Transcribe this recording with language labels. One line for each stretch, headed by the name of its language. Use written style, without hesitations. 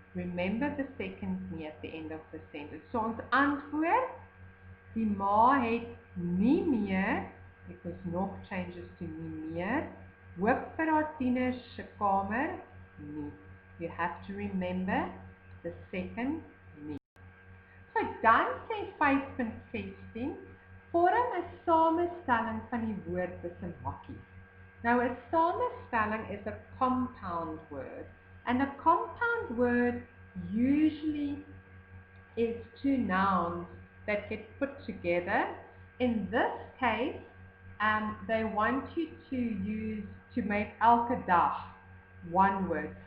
English: Remember the second nie at the end of the sentence. So
Afrikaans: ons antwoord, die ma het nie meer,
English: because nog changes to nie meer,
Afrikaans: hoop vir haar tiener se kamer nie.
English: You have to remember the second nie.
Afrikaans: So dan sê 5.16, vorm 'n samestelling van die woord tussen hakkies.
English: Now a samestelling is a compound word, and a compound word usually is two nouns that get put together. In this case, they want you to make elke dag one word.